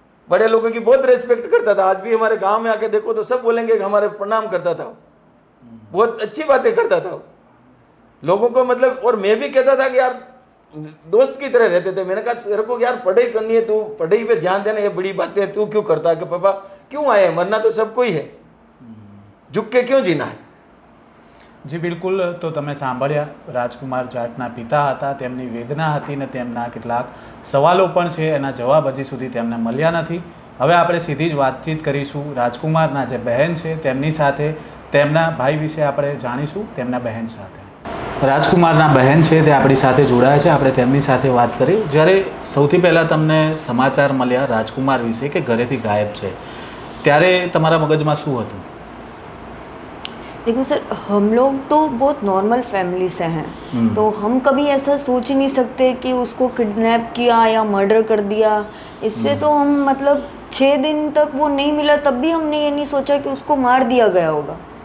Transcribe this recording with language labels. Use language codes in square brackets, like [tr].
[hi] बड़े लोगों की बहुत रेस्पेक्ट करता था। आज भी हमारे गांव में आके देखो तो सब बोलेंगे कि हमारे प्रणाम करता था, बहुत अच्छी बातें करता था लोगों को, मतलब। और मैं भी कहता था कि यार दोस्त की तरह रहते थे। मैंने कहा तेरे को यार पढ़ाई करनी है, तू पढ़ाई पे ध्यान देना, ये बड़ी बातें तू क्यों करता है? कि पापा क्यों आए, मरना तो सबको ही है, झुक के क्यों जीना है? [gu] જી બિલકુલ, તો તમે સાંભળ્યા રાજકુમાર જાટના પિતા હતા, તેમની વેદના હતી ને તેમના કેટલાક સવાલો પણ છે, એના જવાબ હજી સુધી તેમને મળ્યા નથી. હવે આપણે સીધી જ વાતચીત કરીશું રાજકુમારના જે બહેન છે તેમની સાથે, તેમના ભાઈ વિશે આપણે જાણીશું, તેમના બહેન સાથે. રાજકુમારના બહેન છે તે આપણી સાથે જોડાયા છે, આપણે તેમની સાથે વાત કરી. જ્યારે સૌથી પહેલાં તમને સમાચાર મળ્યા રાજકુમાર વિશે કે ઘરેથી ગાયબ છે, ત્યારે તમારા મગજમાં શું હતું? [hi] देखो सर, हम लोग तो बहुत नॉर्मल फैमिली से हैं, तो हम कभी ऐसा सोच ही नहीं सकते कि उसको किडनैप किया या मर्डर कर दिया। इससे तो हम मतलब 6 दिन तक वो नहीं मिला तब भी हमने ये नहीं सोचा कि उसको मार दिया गया होगा।